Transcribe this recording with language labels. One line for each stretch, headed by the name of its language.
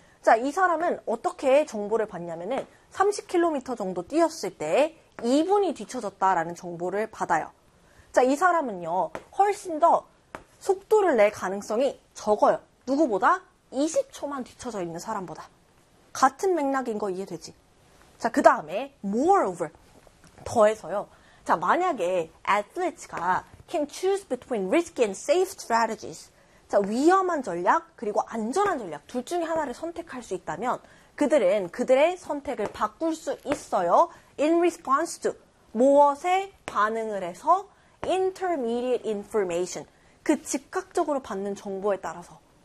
Korean: 자, 이 사람은 어떻게 정보를 받냐면은 30km 정도 뛰었을 때 2분이 뒤쳐졌다라는 정보를 받아요. 자, 이 사람은요, 훨씬 더 속도를 낼 가능성이 적어요. 누구보다 20초만 뒤쳐져 있는 사람보다. 같은 맥락인 거 이해되지? 자, 그 다음에 moreover 더해서요. 자, 만약에
English: athletes가 can choose between risky and safe strategies.
Korean: 자, 위험한 전략, 그리고 안전한 전략, 둘 중에 하나를 선택할 수 있다면, 그들은 그들의 선택을 바꿀 수 있어요.
English: In response to,
Korean: 무엇에 반응을 해서,
English: intermediate information,
Korean: 그 즉각적으로 받는 정보에 따라서.